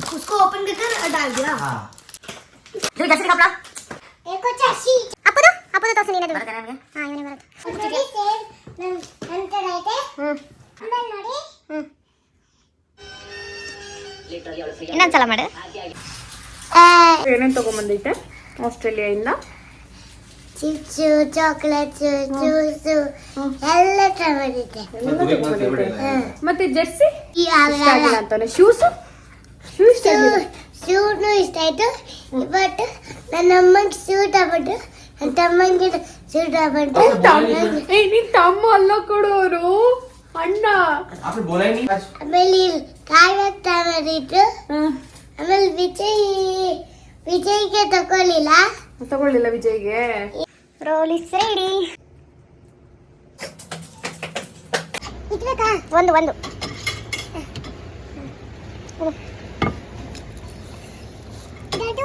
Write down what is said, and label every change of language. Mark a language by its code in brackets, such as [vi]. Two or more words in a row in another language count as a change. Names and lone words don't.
[hi] इसको ओपन करके डाल दिया। हाँ फिर कैसे कपड़ा एक और चाची [kn] ಅಪ್ಪದು ತೋರಿಸಿ ನೀನೇ बता नಮಗೆ ಹಾಂ ಇವನೇ ಬರುತ್ತೆ ನೋಡಿ ಸೇಮ್ ನಂತರ ಐತೆ ಆಮೇಲೆ ನೋಡಿ ಇನ್ನೊಂದ್ಸಲ ಮಾಡು ಏನೇನು ತಗೊಂಬಂದೈತೆ ಆಸ್ಟ್ರೇಲಿಯಾದಿಂದ? ಚಿಪ್ಸು ಚಾಕ್ಲೇಟ್ಸ್ ಜ್ಯೂಸು ಎಲ್ಲ ತಗೊಂಡಿದ್ದೆ. ಮತ್ತೆ ಜೆರ್ಸಿ ಇವಾಗ ಇಷ್ಟ ಆಗಿಲ್ಲ ಅಂತಾನೆ. ಶೂಸು ಇಷ್ಟ ಆಗಿಲ್ಲ. ಶೂನು ಇಷ್ಟ ಆಯ್ತು. ಬಟ್ ನನ್ನ ಅಮ್ಮಂಗೆ ಶೂ ತಗೊಂಡು ನನ್ನ ತಮ್ಮಂಗೆ ಶೂ ತಗೊಂಡು ಏ ನೀನ್ ತಮ್ಮ ಅಲ್ಲ ಕೊಡೋರು ಅಣ್ಣ. [hi] आपने बोला ही नहीं आज [kn] ಆಮೇಲೆ ಕಾಯ್ಬೇಕು ತಗೊಂಡಿದ್ದು. ಆಮೇಲೆ ವಿಜಯ್ಗೆ ತಗೊಳ್ಳಿಲ್ಲ. ತಗೊಳ್ಳಿಲ್ಲ ವಿಜಯ್ಗೆ. [en] roll is ready [kn] ಇಟ್ಬೇಕಾ? ಒಂದು ಇದಾಯ್ತು.